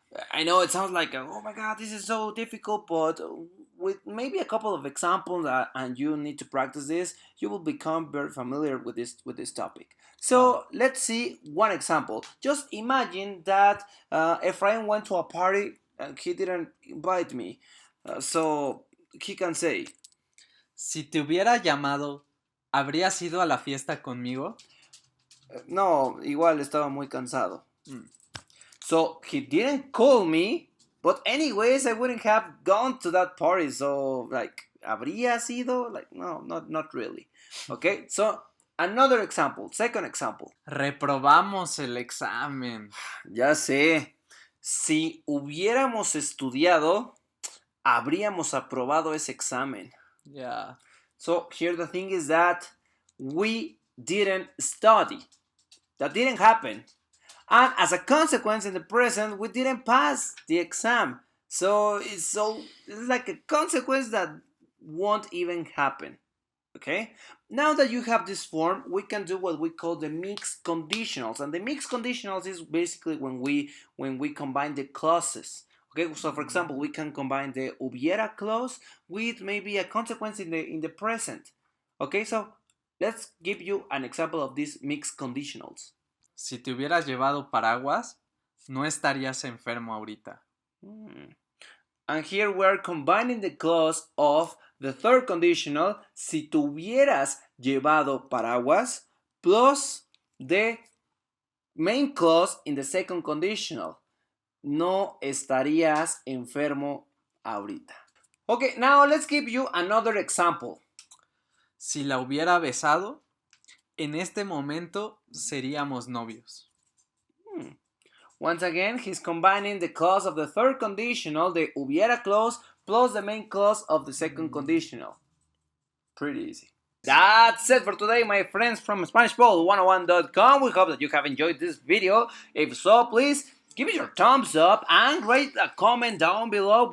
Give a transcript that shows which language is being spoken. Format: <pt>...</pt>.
<en>I know it sounds like, oh my god, this is so difficult, but with maybe a couple of examples and you need to practice this, you will become very familiar with this topic. So let's see one example. Just imagine that Efrain went to a party and he didn't invite me. So he can say,</en> <es>si te hubiera llamado, ¿habrías ido a la fiesta conmigo? No, igual estaba muy cansado.</es> <en>So he didn't call me, but anyways, I wouldn't have gone to that party. So like,</en> <es>¿habría sido?</es> <en>Like, no, not really. Okay, so another example, second example.</en> <es>Reprobamos el examen. Ya sé. Si hubiéramos estudiado, habríamos aprobado ese examen.</es> <en>Yeah. So here the thing is that we didn't study. That didn't happen. And as a consequence, in the present, we didn't pass the exam. So it's like a consequence that won't even happen. Okay? Now that you have this form, we can do what we call the mixed conditionals. And the mixed conditionals is basically when we combine the clauses. Okay, so for example, we can combine the hubiera clause with maybe a consequence in the present. Okay, so let's give you an example of these mixed conditionals.</en> <es>Si te hubieras llevado paraguas, no estarías enfermo ahorita.</es> <en>And here we're combining the clause of the third conditional,</en> <es>si te hubieras llevado paraguas,</es> <en>plus the main clause in the second conditional.</en> <es>No estarías enfermo ahorita.</es> <en>Okay, now let's give you another example.</en> <es>Si la hubiera besado, en este momento seríamos novios.</es> <en>Once again, he's combining the clause of the third conditional, the hubiera clause, plus the main clause of the second conditional. Pretty easy. That's it for today, my friends from SpanishBall101.com. We hope that you have enjoyed this video. If so, please give it your thumbs up and write a comment down below.</en>